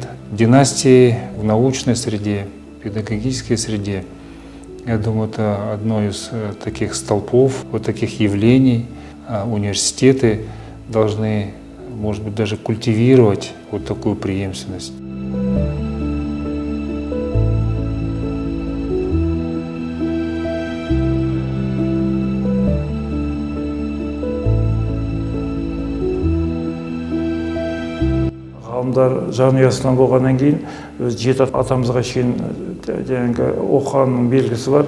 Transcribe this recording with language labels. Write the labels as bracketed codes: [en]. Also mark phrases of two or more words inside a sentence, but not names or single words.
[ru] Династии в научной среде, педагогической среде, я думаю, это одно из таких столпов, вот таких явлений. Университеты должны, может быть, даже культивировать вот такую преемственность. [kk] Ғалымдар жанұясынан болғаннан кейін өз жеті атамызға шейін жаңағы оқығанның белгісі бар.